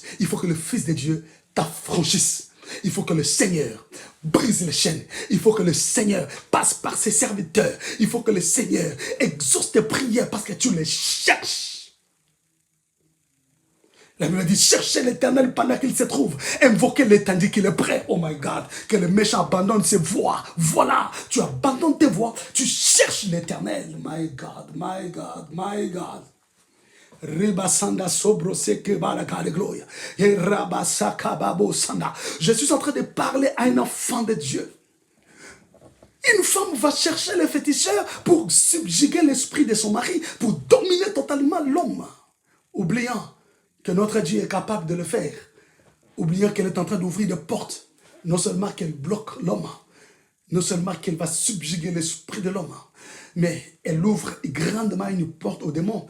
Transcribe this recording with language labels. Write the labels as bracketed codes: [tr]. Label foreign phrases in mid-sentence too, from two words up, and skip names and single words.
[fr] Il faut que le Fils de Dieu t'affranchisse. Il faut que le Seigneur brise les chaînes. Il faut que le Seigneur passe par ses serviteurs. Il faut que le Seigneur exauce tes prières parce que tu les cherches. La Bible dit, cherchez l'Éternel pendant qu'il se trouve. Invoquez-le tandis qu'il est prêt. [en] Oh my God. [fr] Que le méchant abandonne ses voies. Voilà. Tu abandonnes tes voies. Tu cherches l'Éternel. [en] My God, my God, my God. Ribasanda sobro seke baraka de gloria. Et rabasaka babo sanda. [fr] Je suis en train de parler à un enfant de Dieu. Une femme va chercher le féticheur pour subjuguer l'esprit de son mari, pour dominer totalement l'homme, oubliant que notre Dieu est capable de le faire, oubliant qu'elle est en train d'ouvrir des portes, non seulement qu'elle bloque l'homme, non seulement qu'elle va subjuguer l'esprit de l'homme, mais elle ouvre grandement une porte aux démons.